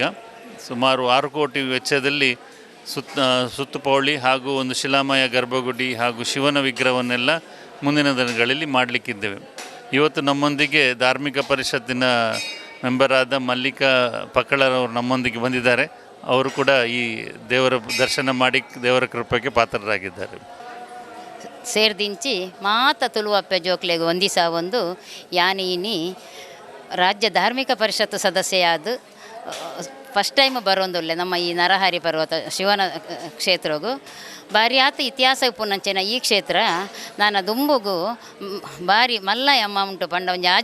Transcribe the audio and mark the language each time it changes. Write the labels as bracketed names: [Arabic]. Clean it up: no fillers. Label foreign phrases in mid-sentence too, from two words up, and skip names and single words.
[Kannada] ಸುಮಾರು 6 ಕೋಟಿ ವೆಚ್ಚದಲ್ಲಿ ಸುತ್ತುಪೌಳಿ ಹಾಗೂ ಒಂದು ಶಿಲಾಮಯ ಗರ್ಭಗುಡಿ ಹಾಗೂ ಶಿವನ ವಿಗ್ರಹವನ್ನೆಲ್ಲ ಮುಂದಿನ ದಿನಗಳಲ್ಲಿ ಮಾಡಲಿಕ್ಕಿದ್ದೇವೆ. ಇವತ್ತು ನಮ್ಮೊಂದಿಗೆ ಧಾರ್ಮಿಕ ಪರಿಷತ್ತಿನ ಮೆಂಬರಾದ ಮಲ್ಲಿಕಾ ಪಕ್ಕಳರವರು ನಮ್ಮೊಂದಿಗೆ ಬಂದಿದ್ದಾರೆ. ಅವರು ಕೂಡ ಈ ದೇವರ ದರ್ಶನ ಮಾಡಿ ದೇವರ ಕೃಪೆಗೆ ಪಾತ್ರರಾಗಿದ್ದಾರೆ. [Tulu] ಸೇರ್ದಿಂಚಿ ಮಾತ ತುಳುವಪ್ಪೆ ಜೋಕ್ಲೆಗೆ ಒಂದಿಸ ಒಂದು ಯಾನೀನಿ ರಾಜ್ಯ ಧಾರ್ಮಿಕ ಪರಿಷತ್ತು ಸದಸ್ಯೆಯಾದ [English] first time [Tulu] ಬರೋಂದುಲ್ಲೆ ನಮ್ಮ ಈ ನರಹರಿ ಪರ್ವತ ಶಿವನ ಕ್ಷೇತ್ರಗೂ ಬಾರಿ ಆತ ಇತಿಹಾಸ ಪುನಂಚೆನ ಈ ಕ್ಷೇತ್ರ ನಾನು ದುಂಬುಗು ಬಾರಿ ಮಲ್ಲ ಅಮೌಂಟು ಪಂಡ